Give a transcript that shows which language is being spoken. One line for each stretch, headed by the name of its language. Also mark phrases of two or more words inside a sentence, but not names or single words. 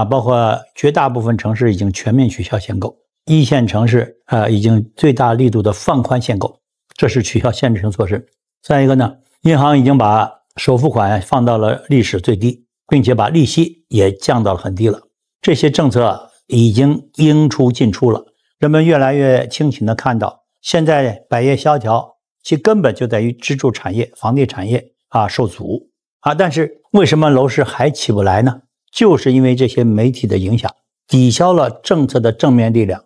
Chinese: 包括絕大部分城市已經全面取消限购，一線城市已經最大力度的放寬限购，這是取消限制性措施。再一個呢，银行已經把首付款放到了歷史最低，並且把利息也降到了很低了。这些政策已經應出盡出了，人們越來越清醒地看到，現在百業蕭條，其根本就在於支柱產業、房地產業受阻啊。但是為什麼樓市還起不來呢？就是因為這些媒體的影響，抵消了政策的正面力量。